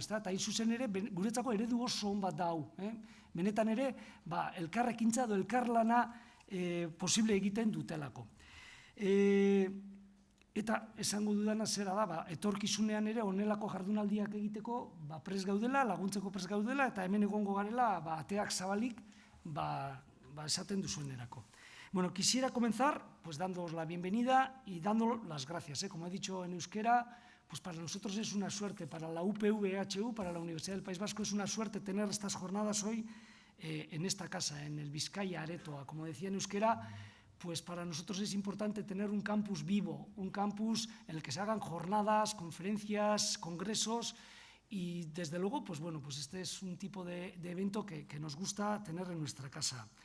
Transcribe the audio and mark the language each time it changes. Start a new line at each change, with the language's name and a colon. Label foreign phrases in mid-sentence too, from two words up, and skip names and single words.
Basque: Eta hain zuzen ere, guretzako eredu oso on bat da hau. Benetan ere, elkarrekintza edo elkarlana posible egiten dutelako. Eta esango dudana zera da, etorkizunean ere honelako jardunaldiak egiteko prest gaudela, laguntzeko prest gaudela, eta hemen egongo garela ateak zabalik esaten duzuenerako.
Spanish: Bueno, quisiera comenzar dándoos la bienvenida y dando las gracias. Como he dicho en euskera, para nosotros es una suerte, para la UPV-EHU, para la Universidad del País Vasco, es una suerte tener estas jornadas hoy en esta casa, en el Vizcaya Aretoa. Como decía en euskera, pues para nosotros es importante tener un campus vivo, un campus en el que se hagan jornadas, conferencias, congresos y desde luego, este es un tipo de evento que nos gusta tener en nuestra casa.